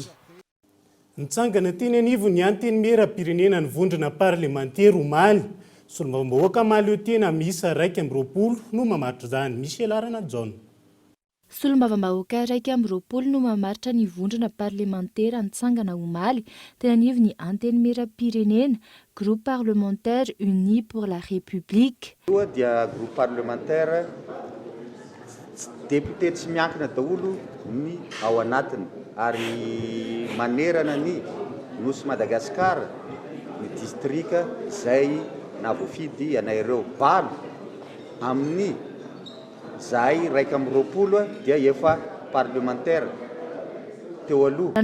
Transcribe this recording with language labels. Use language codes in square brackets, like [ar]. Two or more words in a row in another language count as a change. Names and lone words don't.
[mg] Nitsangana teny anivo ny anteny mera-pirenena ny vondrona parlementaire omaly. Solombavambahoaka maly eo tena miisa 220 no mamaritra zany. Michel Arana John. Solombavambahoaka 220 no mamaritra ny vondrona parlementaire nitsangana omaly teny anivo ny anteny mera-pirenena [fr] groupe parlementaire uni pour la République. [mg] Dia [fr] groupe parlementaire député [mg] tsy miankina daholo ny ao anatiny ary manerana ny nosy Madagasikara ny distrika zay navoafidy anaireo valo amin'ny zay 120 dia efa parlementaire teo aloha.